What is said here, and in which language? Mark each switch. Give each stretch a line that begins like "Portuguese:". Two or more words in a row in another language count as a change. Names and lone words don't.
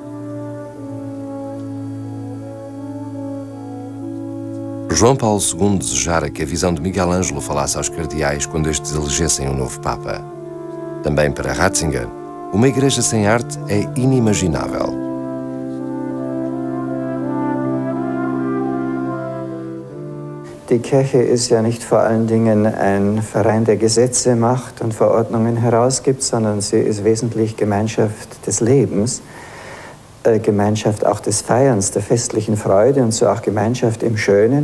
Portuguese: João Paulo II desejara que a visão de Miguel Ângelo falasse aos cardeais quando estes elegessem um novo Papa. Também para Ratzinger, uma igreja sem arte é inimaginável.
German: Die Kirche ist ja nicht vor allen Dingen ein Verein, der Gesetze macht und Verordnungen herausgibt, sondern sie ist wesentlich Gemeinschaft des Lebens. Gemeinschaft auch des Feierns, der festlichen Freude und so auch Gemeinschaft im Schönen.